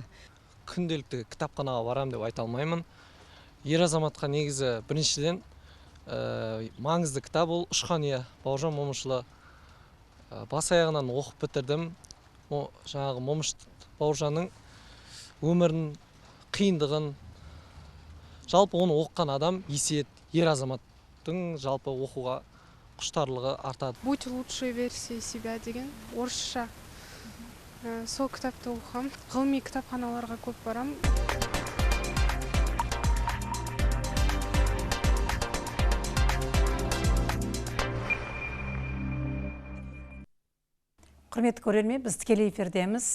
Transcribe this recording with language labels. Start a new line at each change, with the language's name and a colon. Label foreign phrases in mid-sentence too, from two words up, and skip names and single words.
Kazakh: Күнделікті кітапханаға барам деп айта алмаймын. Ер азаматқа негізі біріншіден маңызды кітап ол «Ұшқан ия», Бауыржан Момышұлы. Бас аяғынан оқып бітірдім. Жаңағы Момыш Бауыржанның өмірін, қиындығын, жалпы оны оқыған адам есет, ер азаматтың жалпы оқуға құштарлығы артады.
Russian: «Будь лучшей версией себя»
Kazakh: деген орысша. Сол кітапты оқығам. Ғылыми кітапханаларға көп барам. Құрметті көрермен, біз тікелей эфирдеміз.